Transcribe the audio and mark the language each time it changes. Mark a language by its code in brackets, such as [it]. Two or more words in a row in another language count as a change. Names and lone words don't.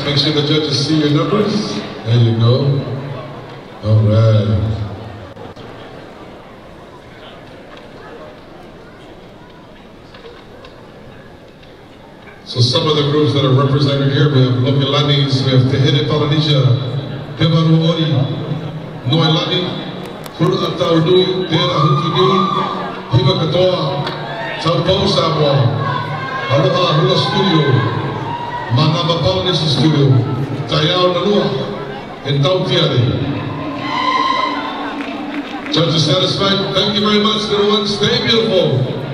[en] Make sure the judges see your numbers. There you go. All right. So some of the groups that are represented here, we have Lokilanis, we have Tehede Polynesia, Tevaru Ori, Noelani, Hurataudui, Tera Hutudui, Hiva Katoa, Taupo Samoa, Aloha Hula Studio, Manama Polynesia Studio, Tayao Nanua, and Tautiari. Judges satisfied? Thank you very much, little ones. Stay beautiful.